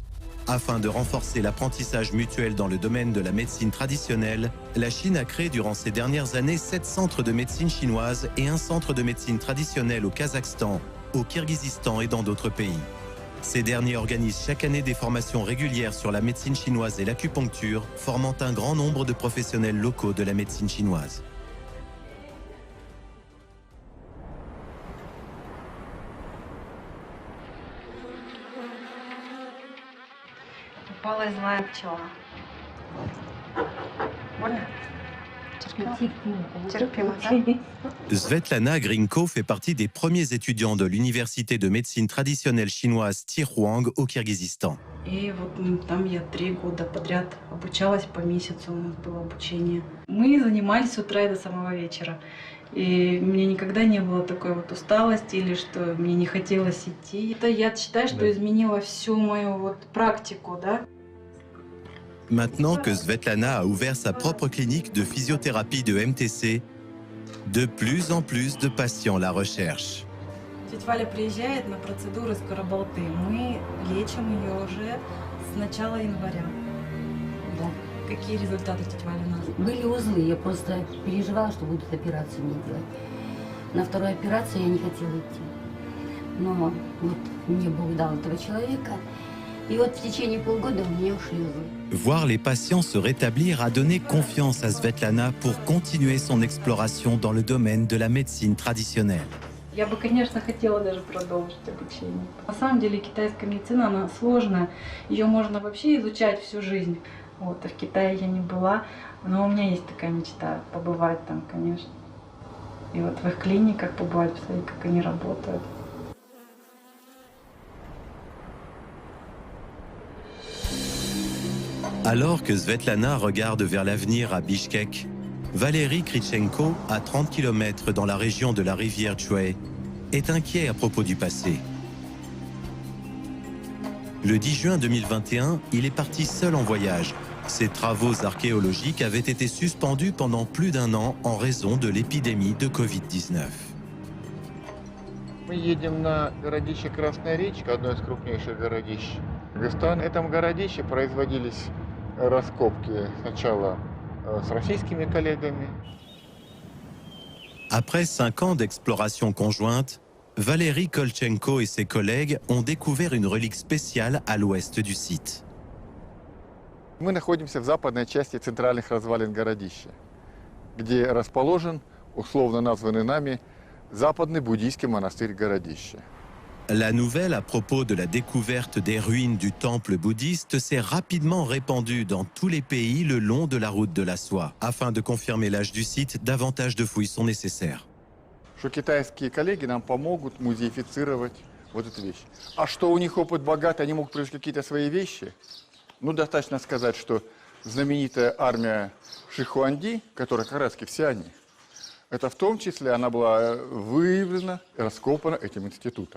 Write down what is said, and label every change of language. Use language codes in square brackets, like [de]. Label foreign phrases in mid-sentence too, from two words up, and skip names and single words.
[fr] Afin de renforcer l'apprentissage mutuel dans le domaine de la médecine traditionnelle, la Chine a créé durant ces dernières années 7 centres de médecine chinoise et un centre de médecine traditionnelle au Kazakhstan, au Kirghizistan et dans d'autres pays. Ces derniers organisent chaque année des formations régulières sur la médecine chinoise et l'acupuncture, formant un grand nombre de professionnels locaux de la médecine chinoise. [ru] Попалась злая пчела. Больно? Терпимо, да? [fr] Svetlana Grinko fait partie des premiers étudiants de l'université de médecine traditionnelle chinoise Tihuang au Kirghizistan. [ru] И вот там я 3 года подряд обучалась, по месяцу у нас было обучение. Мы занимались с утра и до самого вечера. И мне никогда не было такой вот усталости или что мне не хотелось идти. Это я считаю, что изменило всю мою вот практику, да. [fr] Maintenant que Svetlana a ouvert sa propre clinique de physiothérapie de MTC, de plus en plus de patients la recherchent. [ru] Тетя Валя приезжает на процедуры скороболты. Мы лечим ее уже с начала января. Да. Какие результаты, тетя Валя, у нас? Были узлы, я просто переживала, что будут операцию мне делать. На вторую операцию я не хотела идти. Но вот мне Бог дал этого человека. И вот в течение полгода у меня ушли узлы. [fr] Voir les patients se rétablir a donné confiance à Svetlana pour continuer son exploration dans le domaine de la médecine traditionnelle. [ru] Я бы, конечно, хотела даже продолжить обучение. На самом деле китайская медицина, она сложная. Ее можно вообще изучать всю жизнь. Вот, а в Китае я не была, но у меня есть такая мечта побывать там, конечно. И вот в их клиниках побывать, посмотреть, как они работают. [fr] Alors que Svetlana regarde vers l'avenir à Bishkek, Valérie Krichenko, à 30 km dans la région de la rivière Chue, est inquiet à propos du passé. Le 10 juin 2021, il est parti seul en voyage. Ses travaux archéologiques avaient été suspendus pendant plus d'1 an en raison de l'épidémie de Covid-19. [ru] Мы едем на городище Красная речка, одно из крупнейших городищ Кыргызстана. В этом городище производились раскопки сначала с российскими коллегами. [fr] Après 5 ans d'exploration conjointe, Valérie Kolchenko et ses collègues ont découvert une relique spéciale à l'ouest du site. [ru] Мы находимся в западной части центральных развалин городища, где расположен, условно названный нами, западный буддийский монастырь городища. [fr] La nouvelle à propos de la découverte des ruines du temple bouddhiste s'est rapidement répandue dans tous les pays le long de la route de la soie. Afin de confirmer l'âge du site, davantage de fouilles sont nécessaires. [ru] Что китайские коллеги нам помогут музеифицировать вот эту вещь. А что у них опыт богатый, они могут привезти какие-то свои вещи. Ну, достаточно сказать, что знаменитая армия Шихуанди, которая как раз все они, это в том числе она была выявлена и раскопана этим институтом.